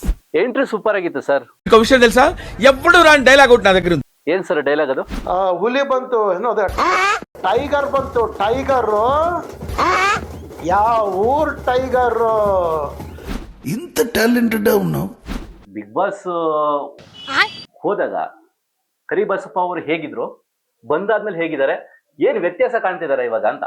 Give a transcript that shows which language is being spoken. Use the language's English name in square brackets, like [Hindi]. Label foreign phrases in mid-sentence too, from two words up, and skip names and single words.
[Kannada] ಎಂಟ್ರಿ ಸೂಪರ್ ಆಗಿತ್ತು ಸರ್. [Telugu] విషయం తెలుసా ఎప్పుడు రాని డైలాగ్ ఒకటి నా దగ్గర ఉంది. [Kannada] ಏನ್ ಸರ್ ಡೈಲಾಗ್ ಅದು? ಹುಲಿ ಬಂತು ಏನೋ ಅದೇ ಟೈಗರ್ ಬಂತು. ಟೈಗರ್ ಯಾವ ಊರ್ ಟೈಗರ್? ಇಂತ ಟ್ಯಾಲೆಂಟೆಡ್ ಅವನು. ಬಿಗ್ ಬಾಸ್ ಹೋದಾಗ ಕರಿಬಸಪ್ಪ ಅವರು ಹೇಗಿದ್ರು, ಬಂದಾದ್ಮೇಲೆ ಹೇಗಿದ್ದಾರೆ, ಏನ್ ವ್ಯತ್ಯಾಸ ಕಾಣ್ತಿದಾರೆ ಇವಾಗ ಅಂತ.